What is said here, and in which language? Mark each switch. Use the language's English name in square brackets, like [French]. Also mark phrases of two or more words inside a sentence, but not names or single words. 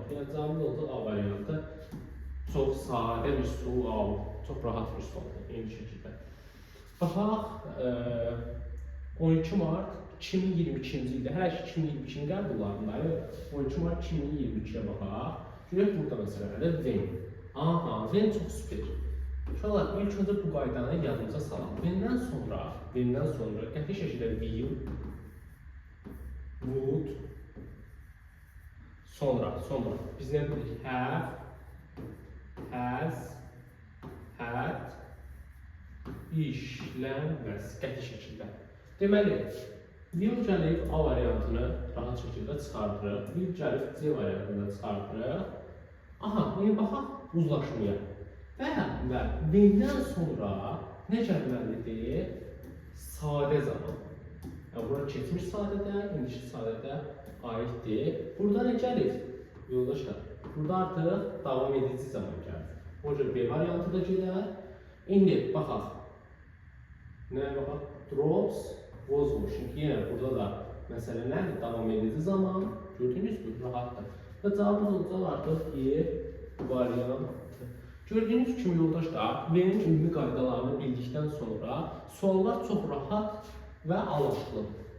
[Azerbaijani] Yəni, cavabımız olacaq A variantı. Çox sadə bir sual, çox rahat bir sualdır, eyni şəkildə. Baxaq, 12 Mart 2022-ci ildə, hələ ki 2022-ci qəbullarındayıq, 12 Mart 2022-yə baxaq. Görək burada məsələdə when. Aha, when çox süper. Uşaqlar, ilk öncə bu qaydanı yadımıza salaq. When'dən sonra qəti şəkildə [English] will, would, [Azerbaijani] sonra biz nə bilirik? [English] Have, has, had, [Azerbaijani] işlənməz, qəti şəkildə. Deməli, will gəlib A variantını rahat şəkildə çıxardırıq, will gəlib C variantını çıxardırıq. Aha, neye baxaq? Uzlaşmaya. Və when'dən sonra nə gəlməlidir? Sadə zaman. Yəni, bura keçmiş sadədə, indiki sadədə aiddir. Burada nə gəlir? Yoldaşlar, burada artıq davam edici zaman gəlir. O cür B variantı da gələr. İndi baxaq. Nəyə baxaq? [English] Drops, was washing. [Azerbaijani] Yenə burada da məsələ nədir? Davam edici zaman. Gördüyünüz gibi rahatdır. Və cavabımız olacaq artıq E variantı. Gördüyünüz kimi yoldaşlar, when'in ümumi qaydalarını bildikdən sonra suallar çox rahat və anlaşılır.